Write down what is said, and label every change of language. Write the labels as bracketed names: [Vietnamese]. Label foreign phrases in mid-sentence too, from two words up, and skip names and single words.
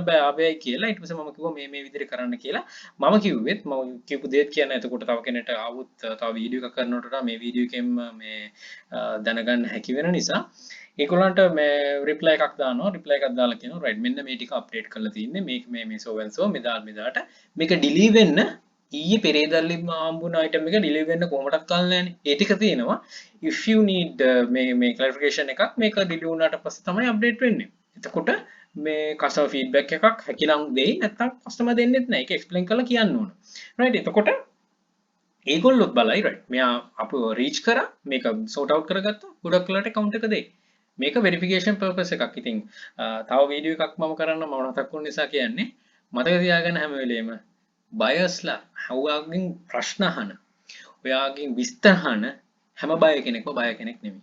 [Sinhala] බෑ ආබේයි කියලා ඊට පස්සේ මම කිව්වා මේ විදිහට කරන්න කියලා මම කිව්වෙත් මම කියපු දේත් කියන එතකොට තව කෙනෙක්ට ආවොත් තව වීඩියෝ එකක් කරනකොට වඩා මේ වීඩියෝ එකෙන් මේ දැනගන්න හැකි වෙන නිසා ඒගොල්ලන්ට මේ reply එකක් දානවා reply එකක් දාලා කියනවා right මෙන්න මේ ටික update කරලා තියෙන්නේ මේ [English] so and so [Sinhala] මෙදාට මේක delete වෙන්න ඊයේ පෙරේදල්ලි හම්බුන item එක deliver වෙන්න කොහොමදක් කල් නැහැනේ. ඒ ටික තියෙනවා. [English] If you need [Sinhala] මේ clarification එකක් මේක deliver වුණාට පස්සේ තමයි update වෙන්නේ. එතකොට මේ [English] customer feedback [Sinhala] එකක් හැකිනම් දෙයි නැත්නම් customer දෙන්නෙත් නැහැ. ඒක explain කරලා කියන්න ඕන. right එතකොට ඒගොල්ලොත් බලයි right. මෙයා අපව reach කරා මේක [English] sort out [Sinhala] කරගත්තා. ගොඩක් වෙලාවට account එක දෙයි. මේක [English] verification purpose [Sinhala] එකක්. ඉතින් තව වීඩියෝ එකක් මම කරන්න මම මතක් වුණ නිසා කියන්නේ මතක තියාගන්න හැම වෙලේම බයස්ලා ඔයාගෙන් ප්‍රශ්න අහන ඔයාගෙන් විස්තර අහන හැම බය කෙනෙක්ම බය කෙනෙක් නෙමෙයි.